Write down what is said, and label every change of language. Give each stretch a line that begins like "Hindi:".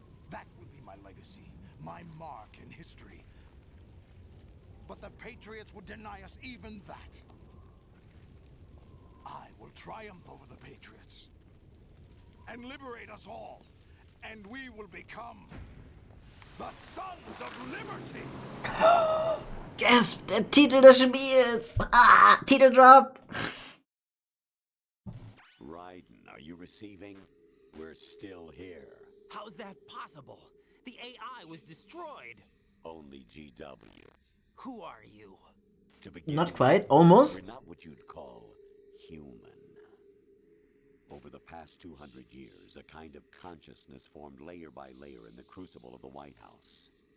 English: That will be my legacy, my mark in history. But the Patriots would deny us even that. I will triumph over the Patriots and liberate us all, and we will become the Sons of Liberty.
German: Gasp, der Titel des Spiels! Ah, Titeldrop!
English: Raiden, are you receiving? We're still here. How's that possible? The AI was destroyed. Only GW. Who are you? To begin Not with, quite, almost. We're not what you'd call human. Over the past 200 years, a kind of consciousness formed layer by layer in the crucible of the White House.